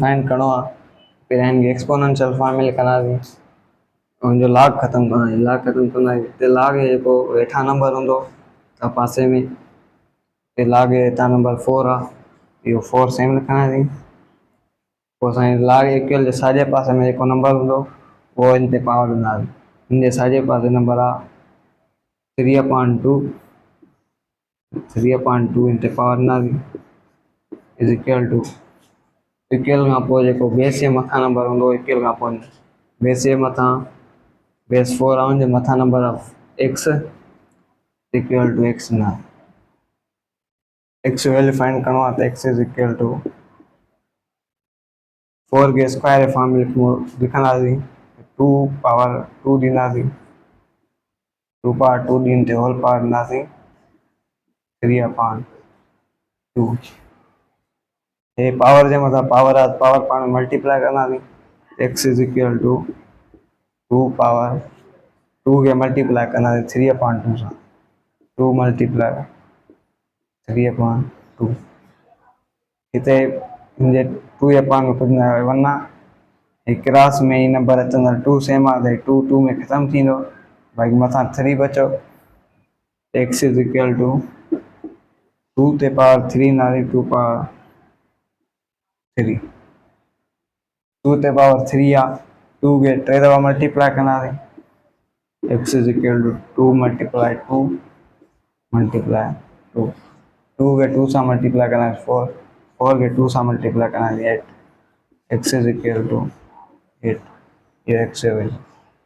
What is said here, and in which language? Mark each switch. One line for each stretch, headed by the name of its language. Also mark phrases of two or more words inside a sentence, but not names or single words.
Sindhi: फाइंड करणो आहे पहिरियां हिनखे
English: exponential form
Sindhi: में लिखंदासीं उनजो log ख़तमु कंदासीं हिते log जेको हेठां नंबर हूंदो त पासे में हिते log हेठां नंबर 4 आहे इहो 4 सेम लिखंदासीं पोइ असांजे log इक्वल जे साॼे पासे में जेको नंबर हूंदो उहो इन ते पावर ॾींदासीं इन जे साॼे पासे नंबर आहे 3/2 इन ते पावर ॾींदासीं
English: is equal to
Sindhi: इक्वल खां पोइ जेको बेस जे मथां नंबर हूंदो इक्वल खां पोइ बेस जे मथां बेस 4 आहे हुनजे मथां
English: number of x equal to x
Sindhi: न
English: x value
Sindhi: फाइंड करणो आहे त
English: x is equal to
Sindhi: 4 के
English: square form
Sindhi: लिखंदासीं 2 पावर 2 ॾींदासीं 2 पावर 2 ॾींदे
English: whole power
Sindhi: ॾींदासीं 3 अपॉन 2 ये पावर जे मथां पावर आहे पावर पाण मल्टीप्लाई कंदासीं
English: x is equal to 2 power 2
Sindhi: के मल्टीप्लाई कंदासीं 3 अपॉन 2 सां
English: 2 multiply 3 upon 2
Sindhi: हिते मुंहिंजे 2 अपॉन में कुझु न वन आहे क्रास में ही नंबर अचंदा 2 सेम आहे त 2 2 में ख़तमु थींदो भाई मथां 3 बचो
English: x is equal to 2
Sindhi: ते पावर 3 नाले 2 पावर
Hindi: 3 2 ते पावर 3 आहे 2 के 3 दफ़ा मल्टीप्लाई कंदासीं
English: x is equal to 2 multiply 2 multiply 2
Hindi: 2 के 2 सां मल्टीप्लाई कंदासीं 4 4 के 2 सां मल्टीप्लाई कंदासीं 8
English: x is equal to 8
Hindi: ये एक्स है